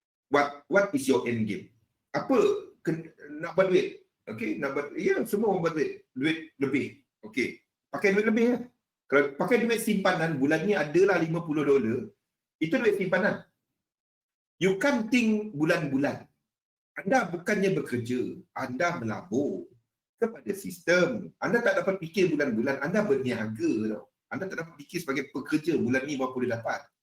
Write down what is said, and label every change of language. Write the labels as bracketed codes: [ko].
[en] What is your end game? [ms] Apa? Nak buat duit. [en] Okay? [ms] Nak buat, ya, semua orang buat duit. Duit lebih. Okay. Pakai duit lebih ya. Kalau pakai duit simpanan, bulan ni adalah $50. Itu duit simpanan. [en] You can't think [ms] bulan-bulan. Anda bukannya bekerja. Anda melabur kepada sistem. Anda tak dapat fikir bulan-bulan. Anda berniaga tau. Anda tak dapat fikir sebagai pekerja bulan ni berapa boleh dapat.